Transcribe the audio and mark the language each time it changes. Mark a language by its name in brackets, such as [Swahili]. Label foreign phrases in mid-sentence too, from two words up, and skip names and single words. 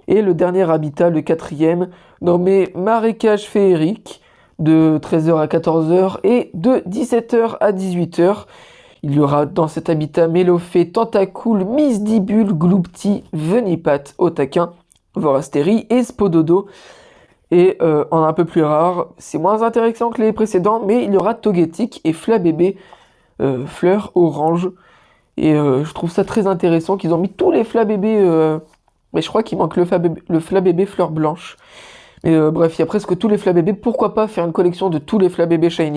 [French] Et le dernier habitat, le quatrième, nommé Marécage Féerique, de 13h à 14h et de 17h à 18h. Il y aura dans cet habitat Mélofée, Tentacool, Misdibule, Gloupti, Venipat, Otaquin, Vorastéry et Spododo. Et en un peu plus rare, c'est moins intéressant que les précédents, mais il y aura Togetic et Flabébé, Fleur Orange. Et je trouve ça très intéressant qu'ils ont mis tous les Flabébé, mais je crois qu'il manque le Flabébé Fleur Blanche. Mais bref, il y a presque tous les Flabébé, pourquoi pas faire une collection de tous les Flabébé Shiny.